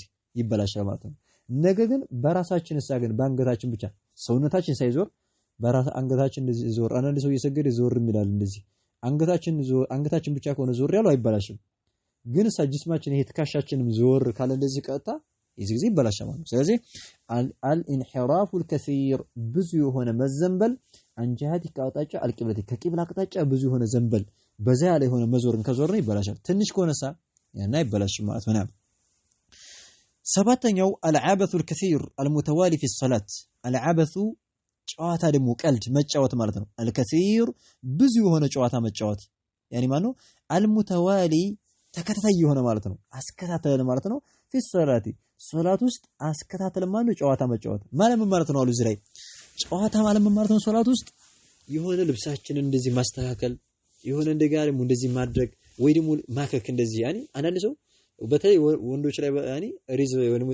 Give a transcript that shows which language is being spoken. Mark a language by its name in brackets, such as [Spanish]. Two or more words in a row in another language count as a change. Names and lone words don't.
[Amharic] ይበላሻል ማለት ነው ነገር ግን በራሳችን ግን ባንገታችን ብቻ ሰውነታችን ሳይዞር በራስ አንገታችን እንደዚህ ዞር አንድ ሰው እየሰገደ ዞር ይላል እንደዚህ አንገታችን ብቻ ከሆነ ዞር ያለው አይበላሽም ግን ጅስማችን ይሄ ትካሻችንም ዞር ካለ እንደዚህ ቀጣ እዚህ ጊዜ ይበላሻል ማለት ነው ስለዚህ [Arabic] الانحراف الكثير [Amharic] ብዙ የሆነ መዘንበል አንጃቲ ከአቅጣጫ አልቂብለቲ ከቂብላ አቅጣጫ ብዙ የሆነ ዘንበል በዛ ያለ የሆነ መዞርን ከዞርን ይበላሻል ትንሽ ከሆነሳ ያና ይበላሽም ማለት ነው ሰባተኛው [Arabic] العبث الكثير المتوالي في الصلاه العبث [Amharic] ጨዋታ ደግሞ ቀልድ መጫወት ማለት ነው الكثير ብዙ የሆነ ጨዋታ መጫወት ያኒ ማነው المتوالي ተከታታይ የሆነ ማለት ነው አስከታተለ ማለት ነው [Arabic] في الصلاه [Amharic] ሶላት ውስጥ አስከታተለ ማለት ጨዋታ መጫወት ማለት ነው አሉ እዚህ ላይ ጨዋታ ማለት ነው ሶላት ውስጥ የሆነ ልብሳችንን እንደዚህ ማስተካከል የሆነ እንደጋርም እንደዚህ ማድረግ ወይ ደግሞ ማከክ እንደዚህ ያኒ አንዳንድ ሰው በተለይ ወንዶች ላይ ያኒ ሪዝ ወይንም